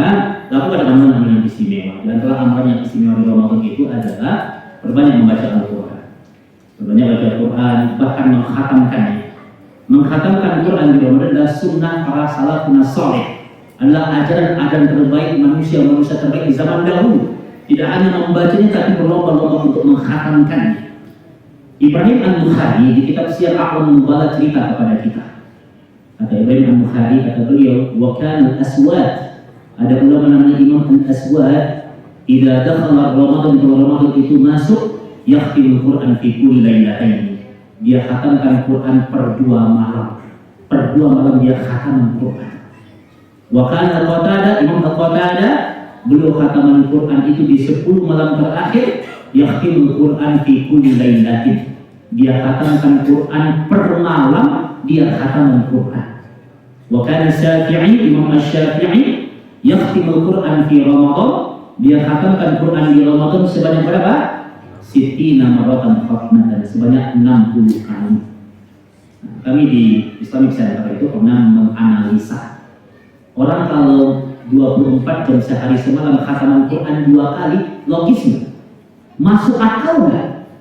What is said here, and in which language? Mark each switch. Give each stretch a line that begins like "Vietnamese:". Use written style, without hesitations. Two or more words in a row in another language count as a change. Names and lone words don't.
Indonesian: Lakukan amalan-amalan yang istimewa. Dan telah amalan yang istimewa di Ramadan itu adalah berbanyak membaca Al-Quran. Sebenarnya baca Quran, bahkan mengkhatamkannya. Mengkhatamkan Quran di Ramadan adalah sunnah para salafun saleh. Adalah ajaran-ajaran terbaik manusia terbaik di zaman dahulu. Tidak hanya membacanya tapi berlomba-lomba untuk mengkhatamkannya. Ibrahim An-Nukhai di kitab Syiar A'lam Nubala cerita kepada kita. Kata Ibrahim An-Nukhai, kata beliau,
Arabic: وكان الأسود.
Indonesian: Ada ulama namanya Imam Al-Aswad,
Arabic: إذا دخل رمضان,
Indonesian: kalau Ramadan itu masuk,
Arabic: يختم القرآن في كل ليلتين.
Indonesian: Dia khatamkan Quran per 2 malam. Per 2 malam dia khatam Quran.
Arabic: وكان قتادة,
Indonesian: Imam Al-Qatadah, beliau khataman Quran itu di 10 malam terakhir,
Arabic: يختم القرآن في كل ليلة.
Indonesian: Dia khatamkan Quran per malam, dia khataman Quran.
Arabic: وكان الشافعي,
Indonesian: Imam Asy-Syafi'i,
Arabic: يختم القرآن في رمضان,
Indonesian: dia khatamkan Quran di Ramadan sebanyak berapa?
Arabic: ستين مرة ختمة,
Indonesian: sebanyak 60 kali. Nah, kami di Islamic Center itu pernah menganalisa orang kalau 24 jam sehari semalam khataman Quran 2 kali, logis nggak? Masuk akal nggak?